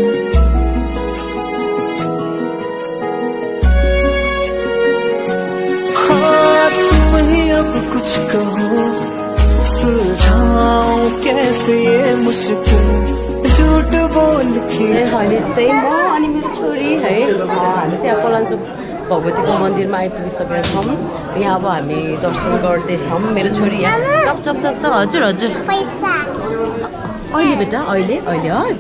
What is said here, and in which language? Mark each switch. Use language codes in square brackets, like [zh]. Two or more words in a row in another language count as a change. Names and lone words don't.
[hi] हाँ तुम ही अब कुछ कहो सुलझाऊं कैसे ये मुश्किल। झूठ बोल के [ne] अहिले चाहिँ म अनि मेरो छोरी है हामी चाहिँ अब पलाञ्चोक भगवतीको मन्दिरमा आइपुगिसकेका छौँ। यहाँ अब हामी दर्शन गर्दैछौँ। मेरो छोरी यहाँ चक चक चक चक। हजुर हजुर अहिले बेटा अहिले अहिले हस्।